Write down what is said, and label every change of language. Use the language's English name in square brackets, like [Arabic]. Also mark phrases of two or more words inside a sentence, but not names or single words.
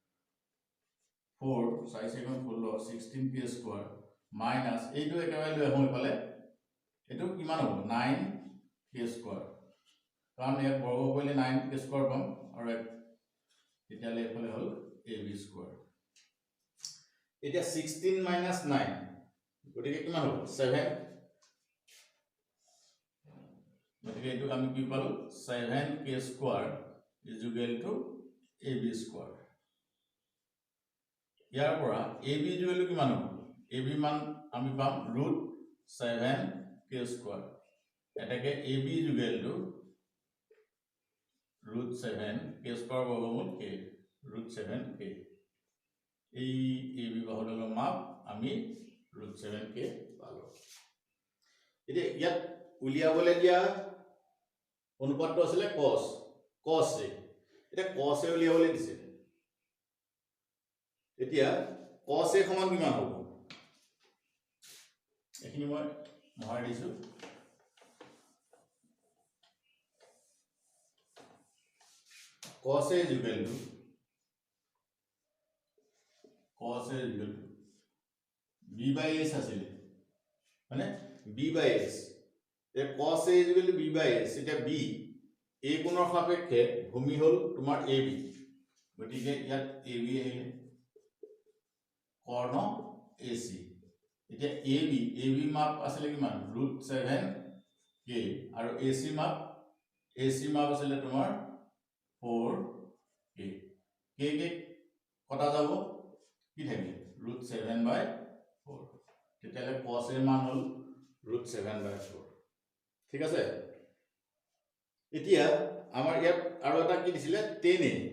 [Assamese] 4 6 16 16k [English] square minus [Assamese] এইটো একেবাৰে লৈ আহো ইফালে এটো কিমান হ'ব 9k স্কয়াৰ কাৰণ ইয়াত বৰ্গ কৰিলে 9k স্কয়াৰ পাম আৰু তেতিয়ালে ইফালে হল AB স্কয়াৰ এতিয়া 16 minus 9 গতিকে কিমান হ'ব 7 গতিকে এটো আমি কি পালো 7k [English] square is equal to AB square [Assamese] ইয়াৰ পৰা [English] AB is equal to [Assamese] কিমান হ'ব AB মান আমি পাম √7k স্কয়াৰ এটাকে [English] AB is equal to [Assamese] √7k স্কয়াৰ বৰ্গমূল k √7k এই AB বাহুডালৰ মাপ আমি √7k পালো এতিয়া ইয়াত উলিয়াবলৈ দিয়া অনুপাতটো আছিল cos a এটা cos a উলিয়াবলৈ দিছে এতিয়া cos a সমান কিমান হ'ব এখিনি মই মহাই দিছো [English] cos a is equal to b by s [Assamese] আছিল মানে [English] b by s [Assamese] এ [English] cos a is equal to b by s [Assamese] এটা b a কোণৰ সাপেক্ষে ভূমি হল তোমাৰ ab গতিকে ইয়াত ab আহিলে কৰ্ণ ac এতিয়া ab মাপ আছিল কিমান √7k আৰু ac মাপ আছিল তোমাৰ 4k k কটা যাব কি থাকিলে √7/4 তেতিয়ালে cos এর মান হল √7/4 ঠিক আছে এতিয়া আমাৰ ইয়াত আৰু এটা কি দিছিলে tan